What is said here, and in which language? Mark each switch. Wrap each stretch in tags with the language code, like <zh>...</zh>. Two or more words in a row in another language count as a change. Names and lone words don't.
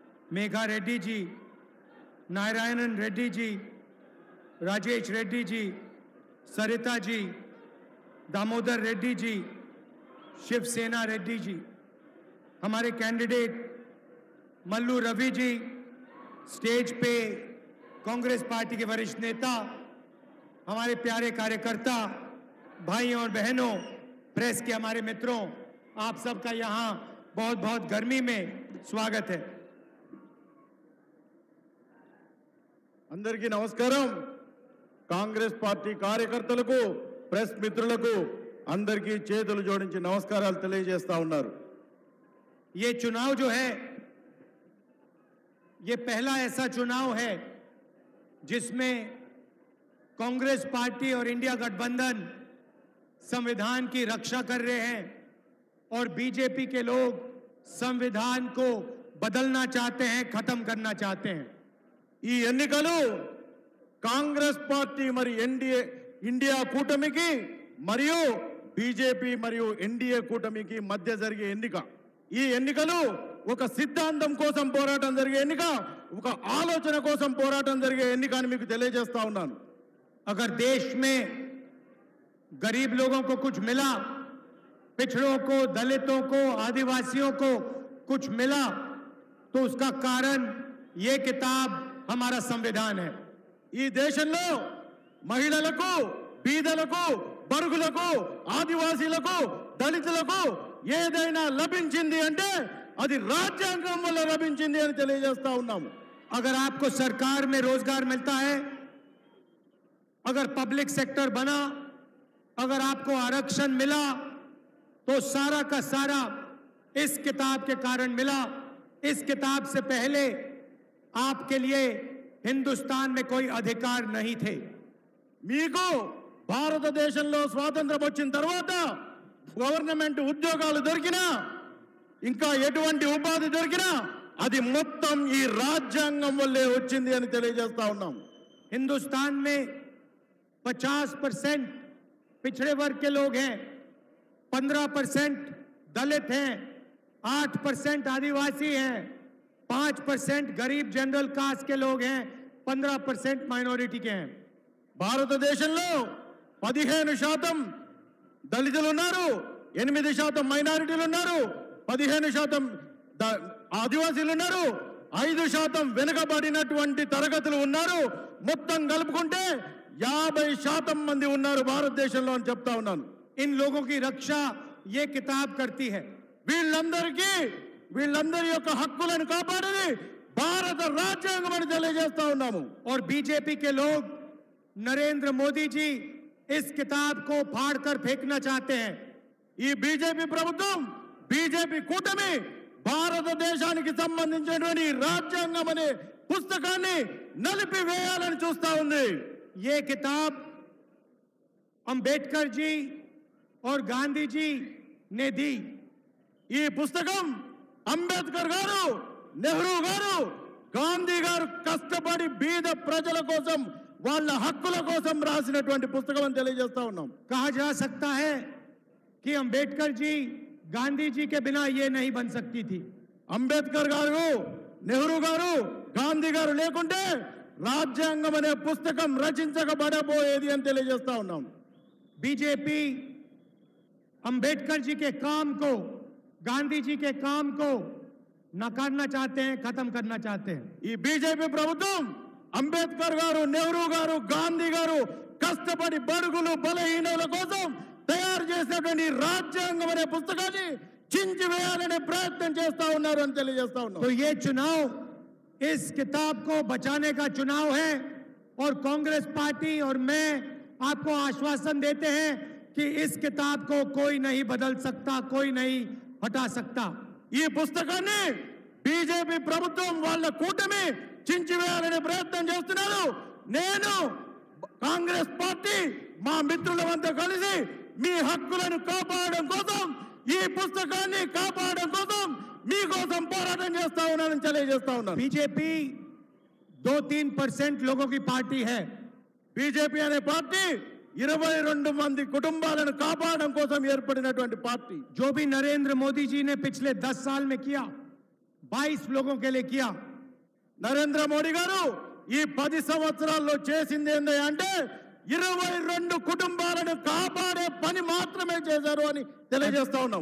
<hi>मेघा रेड्डी जी, नारायणन रेड्डी जी, राजेश रेड्डी जी, सरिता जी, दामोदर रेड्डी जी, शिवसेना रेड्डी जी, हमारे कैंडिडेट मल्लू रवि जी, स्टेज पे कांग्रेस पार्टी के वरिष्ठ नेता, हमारे प्यारे कार्यकर्ता, भाइयों और बहनों, प्रेस के हमारे मित्रों, आप सबका यहाँ बहुत बहुत गर्मी में स्वागत है।</hi> <te>అందరికీ నమస్కారం। కాంగ్రెస్ పార్టీ కార్యకర్తలకు ప్రెస్ మిత్రులకు అందరికీ చేతులు జోడించి నమస్కారాలు తెలియజేస్తా ఉన్నారు।</te> <hi>ये चुनाव जो है ये पहला ऐसा चुनाव है जिसमें कांग्रेस पार्टी और इंडिया गठबंधन संविधान की रक्षा कर रहे हैं और बीजेपी के लोग संविधान को बदलना चाहते हैं, खत्म करना चाहते हैं।</hi> <te>ఈ ఎన్నికలు కాంగ్రెస్ పార్టీ మరి ఇండియా కూటమికి మరియు బీజేపీ మరియు ఎన్డీఏ కూటమికి మధ్య జరిగే ఎన్నిక। ఈ ఎన్నికలు ఒక సిద్ధాంతం కోసం పోరాటం జరిగే ఎన్నిక, ఒక ఆలోచన కోసం పోరాటం జరిగే ఎన్నిక అని మీకు తెలియజేస్తా ఉన్నాను।</te> <hi>अगर देश में गरीब लोगों को कुछ मिला, पिछड़ों को, दलितों को, आदिवासियों को कुछ मिला, तो उसका कारण ये किताब हमारा संविधान है।</hi> <te>ఈ దేశంలో మహిళలకు, బీదలకు, బడుగులకు, ఆదివాసీలకు, దళితులకు ఏదైనా లభించింది అంటే అది రాజ్యాంగం వల్ల లభించింది అని తెలియజేస్తా ఉన్నాము।</te> <hi>अगर आपको सरकार में रोजगार मिलता है, अगर</hi> <en>public sector</en> <hi>बना, अगर आपको आरक्षण मिला, तो सारा का सारा इस किताब के कारण मिला। इस किताब से पहले आपके लिए हिंदुस्तान में कोई अधिकार नहीं थे।</hi> <te>మీకు భారతదేశంలో స్వాతంత్రం వచ్చిన తర్వాత గవర్నమెంట్ ఉద్యోగాలు దొరికినా, ఇంకా ఎటువంటి ఉపాధి దొరికినా అది మొత్తం ఈ రాజ్యాంగం వల్లే వచ్చింది అని తెలియజేస్తా ఉన్నాం।</te> <hi>हिंदुस्तान में 50% पिछड़े वर्ग के लोग हैं, 15% दलित हैं, 8% आदिवासी हैं, 5% गरीब</hi> <en>general caste</en> <hi>के लोग हैं, 15% माइनॉरिटी के हैं।</hi> <te>భారతదేశంలో 15% దళితులు ఉన్నారు, 8% మైనారిటీలు ఉన్నారు, 15% ఆదివాసీలు ఉన్నారు, 5% వెనుకబడినటువంటి తరగతులు ఉన్నారు। మొత్తం కలుపుకుంటే 50% మంది ఉన్నారు భారతదేశంలో అని చెప్తా ఉన్నాను।</te> <hi>इन लोगों की रक्षा ये किताब करती है।</hi> <te>వీళ్ళందరి యొక్క హక్కులను కాపాడేది భారత రాజ్యాంగం అని తెలియజేస్తా ఉన్నాము।</te> <hi>और बीजेपी के लोग, नरेंद्र मोदी जी इस किताब को फाड़कर फेंकना चाहते हैं।</hi> <te>ఈ బీజేపీ ప్రభుత్వం, బీజేపీ కూటమి భారతదేశానికి సంబంధించినటువంటి రాజ్యాంగం అనే పుస్తకాన్ని నలిపివేయాలని చూస్తా ఉంది।</te> <hi>ये किताब अंबेडकर जी और गांधी जी ने दी।</hi> <te>ఈ పుస్తకం అంబేద్కర్ గారు, నెహ్రూ గారు, గాంధీ గారు కష్టపడి బీద ప్రజల కోసం, వాళ్ళ హక్కుల కోసం రాసినటువంటి పుస్తకం అని తెలియజేస్తా ఉన్నాం।</te> <hi>कहा जा सकता है कि अंबेडकर जी, गांधी जी के बिना ये नहीं बन सकती थी।</hi> <te>అంబేద్కర్ గారు, నెహ్రూ గారు, గాంధీ గారు లేకుంటే రాజ్యాంగం అనే పుస్తకం రచించబడబోయేది అని తెలియజేస్తా ఉన్నాం।</te> <hi>बीजेपी अंबेडकर जी के काम को, गांधी जी के काम को नकारना चाहते हैं, खत्म करना चाहते हैं।</hi> <te>ఈ బీజేపీ ప్రభుత్వం అంబేద్కర్ గారు, నెహ్రూ గారు, గాంధీ గారు కష్టపడి బడుగులు, బలహీనుల కోసం తయారు చేసినటువంటి రాజ్యాంగం అనే పుస్తకాన్ని చించివేయాలనే ప్రయత్నం చేస్తా ఉన్నారు అని తెలియజేస్తా ఉన్నాం।</te> <hi>तो ये चुनाव इस किताब को बचाने का चुनाव है और कांग्रेस पार्टी और मैं आपको आश्वासन देते हैं कि इस किताब को कोई नहीं बदल सकता, कोई नहीं हटा सकता।</hi> <te>ఈ పుస్తకాన్ని బీజేపీ ప్రభుత్వం వాళ్ళ కూటమి చించివేయాలనే ప్రయత్నం చేస్తున్నారు। నేను కాంగ్రెస్ పార్టీ మా మిత్రులంతా కలిసి మీ హక్కులను కాపాడడం కోసం, ఈ పుస్తకాన్ని కాపాడడం కోసం మీకోసం పోరాటం చేస్తా ఉన్నానని తెలియజేస్తా ఉన్నాను।</te> <hi>बीजेपी 2-3% लोगों की पार्टी है।</hi> <te>బీజేపీ అనే పార్టీ 22 మంది కుటుంబాలను కాపాడడం కోసం ఏర్పడినటువంటి పార్టీ।</te> <hi>जो भी नरेंद्र मोदी जी ने पिछले 10 साल में किया, 22 लोगों के लिए किया,</hi> <te>నరేంద్ర మోడీ గారు ఈ 10 సంవత్సరాల్లో చేసింది ఏంటి అంటే 22 కుటుంబాలను కాపాడే పని మాత్రమే చేశారు అని తెలియజేస్తా ఉన్నాం.</te>